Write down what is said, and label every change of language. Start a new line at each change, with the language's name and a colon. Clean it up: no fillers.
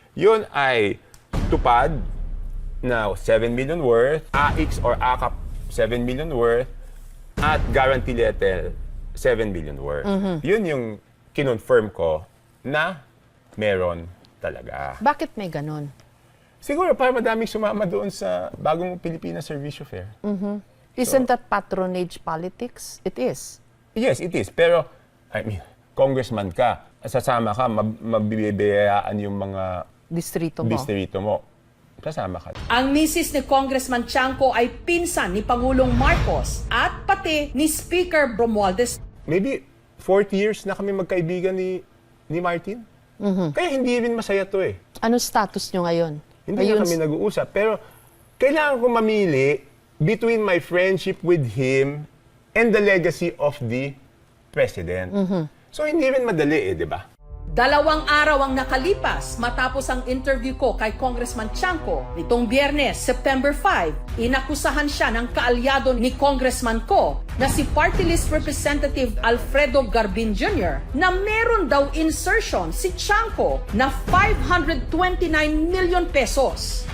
Filipino: Yun ay tupad na 7 million worth, AX or AKAP 7 million worth, at guarantee letter 7 million worth. Yun yung kinonfirm ko na meron talaga. Bakit may ganon? Siguro para madaming sumama doon sa bagong Pilipinas Serbisyo Fair.
English: Isn't that patronage politics? It is. Yes, it is.
Filipino: Pero, congressman ka, sasama ka, mabibiyayaan yung mga Distrito mo. Kasama ka. Ang misis ni Congressman Chanco ay pinsan ni Pangulong Marcos at pati ni Speaker Romualdez. Maybe 40 years na kami magkaibigan ni Martin. Kaya hindi rin masaya to eh. Ano status nyo ngayon? Hindi na kami nag-uusap. Pero kailangan ko mamili
English: between my friendship with him and the legacy of the president.
Filipino: So hindi rin madali di ba? 2 araw ang nakalipas matapos ang interview ko kay Congressman Chanco. Nitong Biyernes, September 5, inakusahan siya ng kaalyado ni Congressman ko na si Party List Representative Alfredo Garbin Jr. na meron daw insertion si Chanco na 529 million pesos.